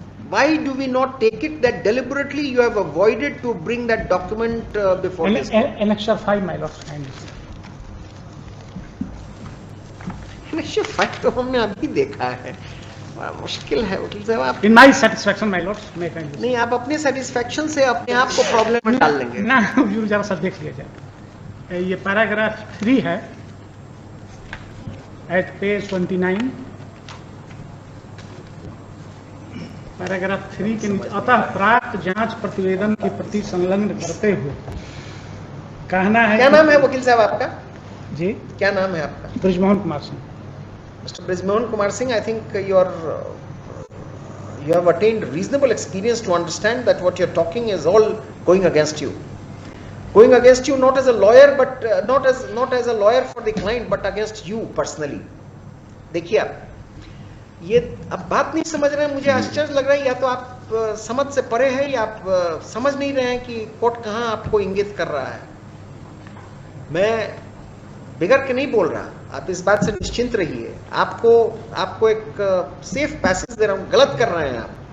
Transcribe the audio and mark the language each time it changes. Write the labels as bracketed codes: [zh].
[en] Why do we not take it that deliberately you have avoided to bring that document before this? Annexure 5, my lord. [hi] Annexure 5 तो हमने अभी देखा है, बड़ा मुश्किल है वकील साहब। आप [en] In my satisfaction, my lord, [hi] मैं कहेंगे नहीं, आप अपने सेटिस्फेक्शन से अपने आप को प्रॉब्लम में डाल लेंगे ना। हुजूर जरा सा देख लिया जाए, ये पैराग्राफ 3 है एट पेज 29, पैराग्राफ 3 के नीचे, अतः प्राप्त जांच प्रतिवेदन की प्रति संलग्न करते हुए कहना है। क्या नाम है वकील साहब आपका? जी, क्या नाम है आपका? Brijmohan Kumar Singh. [en] Mr. Brijmohan Kumar Singh, I think you have attained reasonable experience to understand that what you're talking is all going against you. Going against you not as a lawyer, but not as a lawyer for the client, but against you personally. [hi] देखिए आप ये अब बात नहीं समझ रहे हैं, मुझे आश्चर्य लग रहा है। या तो आप समझ से परे हैं, या आप समझ नहीं रहे हैं कि कोर्ट कहाँ आपको इंगित कर रहा है। मैं बिगड़ के नहीं बोल रहा, आप इस बात से निश्चिंत रहिए, आपको एक सेफ पैसेज दे रहा हूं, गलत कर रहे हैं आप।